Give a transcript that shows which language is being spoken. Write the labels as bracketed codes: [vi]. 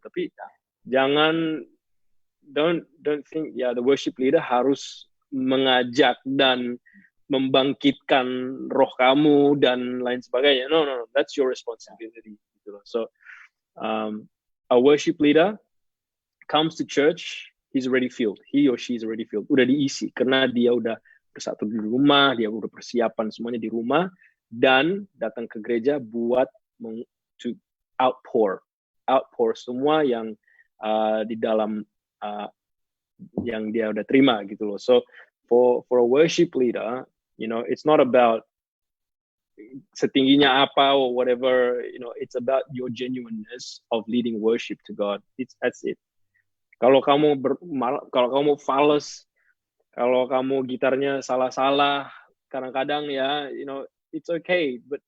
[id] Tapi jangan [en] don't think the worship leader [id] harus mengajak dan membangkitkan roh kamu dan lain sebagainya. [en] No, that's your responsibility [id] gitu loh. [en] So a worship leader comes to church he's already filled. He or she is already filled. [id] Udah diisi karena dia udah bersatu di rumah, dia udah persiapan semuanya di rumah dan datang ke gereja buat [en] to outpour [id] semua yang di dalam yang dia udah terima gitu loh. [en] So for a worship leader, it's not about [id] setingginya apa [en] or whatever, it's about your genuineness of leading worship to God. That's it. [id] Kalau kamu fals, kalau kamu gitarnya salah-salah, kadang-kadang ya, [en] it's okay.